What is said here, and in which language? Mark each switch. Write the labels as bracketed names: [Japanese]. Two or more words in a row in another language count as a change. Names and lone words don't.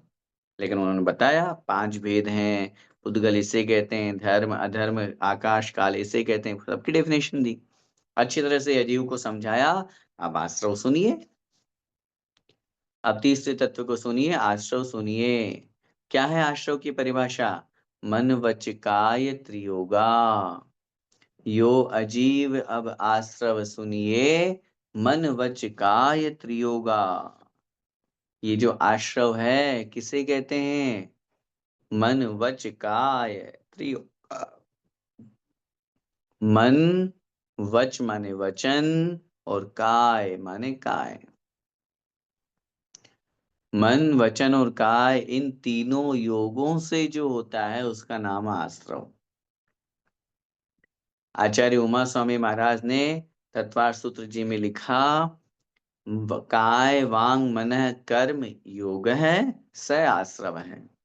[Hindi] लेकिन उन्होंने बताया पांच भेद हैं, उद्गल इसे कहते हैं, धर्म, अधर्म, आकाश, काल इसे कहते हैं, सबकी डेफिनेशन दी, अच्छी तरह से अजीव को समझाया। अब आश्रव सुनिए। अब तीसरे तत्व को सुनिए, आश्रव सुनिए। क्या है आश्रव की परिभाषा? मन वच काय त्रियोगा। यो अजीव अब आश्रव सुनिए, मन वच काय त्रियोगा। ये जो आश्रव है किसे कहते हैं? मन वच काय त्रियोगा। मन, वच माने वचन, और काय माने काय। मन, वचन और काय, इन तीनों योगों से जो होता है उसका नाम आश्रव। आचार्य उमा स्वामी महाराज ने तत्वार सूत्र जी में लिखा, काय वांग मन कर्म योग है, स आश्रव है।